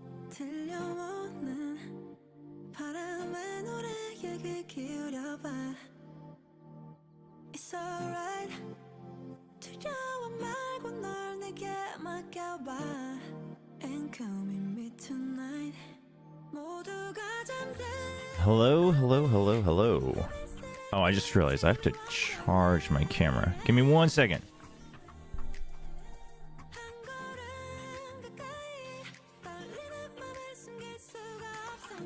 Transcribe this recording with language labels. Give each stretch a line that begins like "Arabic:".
Korean: 들려오는 바람의 노래에 귀 기울여봐.
English: It's alright.
Korean: 두려워 말고 널 내게 맡겨봐.
English: And come with me tonight.
Korean: 모두가 잠든
English: Hello, hello, hello, hello. Oh, I just realized I have to charge my camera. Give me 1 second.
Korean: 한 걸음 가까이 떨리는 맘을 숨길 수가 없어.